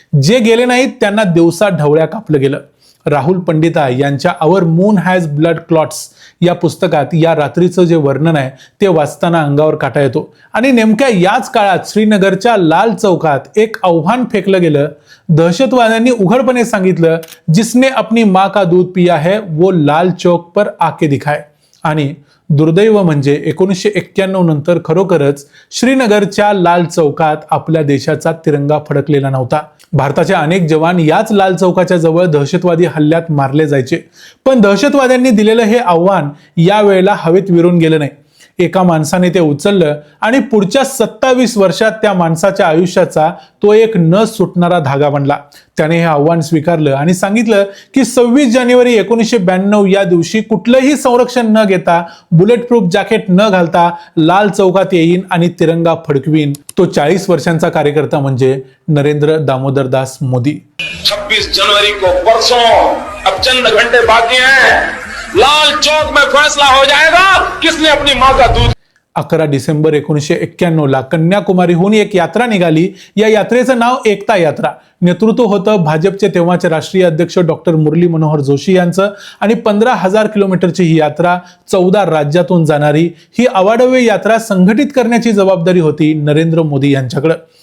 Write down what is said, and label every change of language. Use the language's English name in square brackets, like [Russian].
[Marathi] जे गेले नाहीत त्यांना दिवसा ढवळ्या कापलं गेलं. राहुल पंडिता यांच्या आवर मून हॅज ब्लड क्लॉट्स या पुस्तकात या रात्रीचं जे वर्णन आहे ते वाचताना अंगावर काटा येतो. आणि नेमक्या याच काळात श्रीनगरच्या लाल चौकात एक आव्हान फेकलं गेलं. दहशतवाद्यांनी उघडपणे सांगितलं, [Hindi] जिसने अपनी माँ का दूध पिया है वो लाल चौक पर आके दिखाए. [Marathi] आणि दुर्दैव म्हणजे 1991 नंतर खरोखरच श्रीनगरच्या लाल चौकात आपल्या देशाचा तिरंगा फडकलेला नव्हता. भारताचे अनेक जवान याच लाल चौकाच्या जवळ दहशतवादी हल्ल्यात मारले जायचे, पण दहशतवाद्यांनी दिलेलं हे आव्हान यावेळेला हवेत विरून गेलं नाही. एका माणसाने ते उचललं आणि पुढच्या 27 वर्षात त्या माणसाच्या आयुष्याचा तो एक न सुटणारा धागा बनला. त्याने हे आव्हान स्वीकारलं आणि सांगितलं की 26 जानेवारी 1992 या दिवशी कुठलंही संरक्षण न घेता, बुलेट प्रूफ जॅकेट न घालता लाल चौकात येईन आणि तिरंगा फडकवीन. तो 40 वर्षांचा कार्यकर्ता म्हणजे नरेंद्र दामोदर दास मोदी. [Hindi] 26 जनवरी को परसों, अब चंद घंटे बाकी हैं, लाल चौक में फैसला हो जाएगा किसने अपनी मां का दूध. [Marathi] 11 डिसेंबर 1991 ला कन्याकुमारीहून एक यात्रा निघाली. या यात्रेचं नाव एकता यात्रा. नेतृत्व होतं भाजपचे तेव्हाचे राष्ट्रीय अध्यक्ष डॉक्टर मुरली मनोहर जोशी यांचं. आणि 15,000 किलोमीटरची ही यात्रा 14 राज्यातून जाणारी ही अवाढव्य यात्रा संघटित करण्याची जबाबदारी होती नरेंद्र मोदी यांच्याकडे.